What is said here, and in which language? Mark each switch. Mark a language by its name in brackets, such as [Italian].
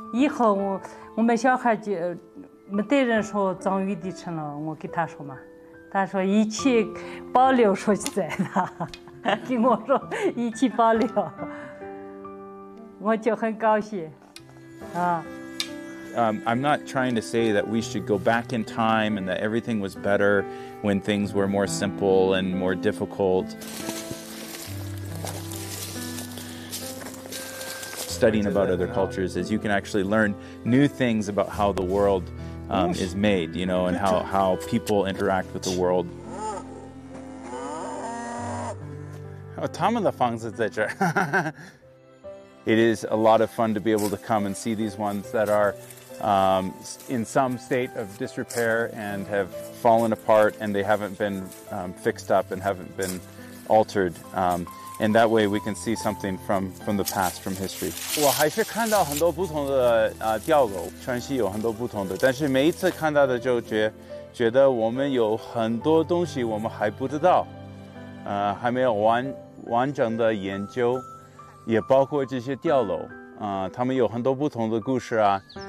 [Chinese] 以后我们小孩就没得人说藏语的成了，我给他说嘛，他说一切保留说起来的，给我说一切保留，我就很高兴，啊。 [English] I'm not trying to say that we should go back in time and that everything was better when things were more simple and more difficult. Studying about other cultures is you can actually learn new things about how the world is made, you know, and how people interact with the world. [Chinese] Oh, 他们的房子在这儿。 [English] It is a lot of fun to be able to come and see these ones that are in some state of disrepair and have fallen apart and they haven't been fixed up and haven't been altered. And that way we can see something from the past, from history. [Chinese] 我还是看到很多不同的吊狗，川西有很多不同的，但是每一次看到的就觉得我们有很多东西我们还不知道，还没有完整的研究，也包括这些吊楼，他们有很多不同的故事啊。